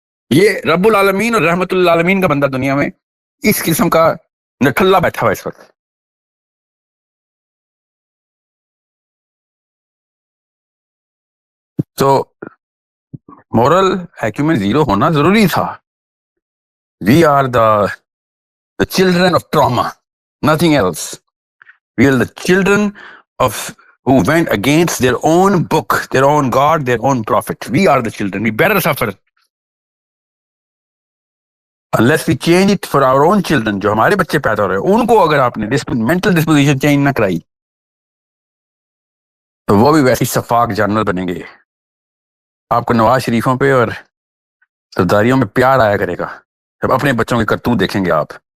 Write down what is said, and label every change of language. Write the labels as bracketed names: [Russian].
[Urdu] یہ رب العالمین اور رحمت للعالمین کا بندہ دنیا میں اس قسم کا نٹھلا بیٹھا ہوا اس وقت. تو مورل ایکیومین زیرو ہونا ضروری تھا. [English] We are the children of trauma, nothing else. We are the children of who went against their own book, their own God, their own prophet. We are the children. We better suffer [Urdu] unless we change it for our own children, جو ہمارے بچے پیدا ہو رہے ہیں ان کو اگر آپ نے mental disposition چینج نہ کرائی تو وہ بھی ویسی شفاق جانور بنیں گے. آپ کو نواز شریفوں پہ اور سرداریوں میں پیار آیا کرے گا جب اپنے بچوں کے کرتوت دیکھیں گے آپ.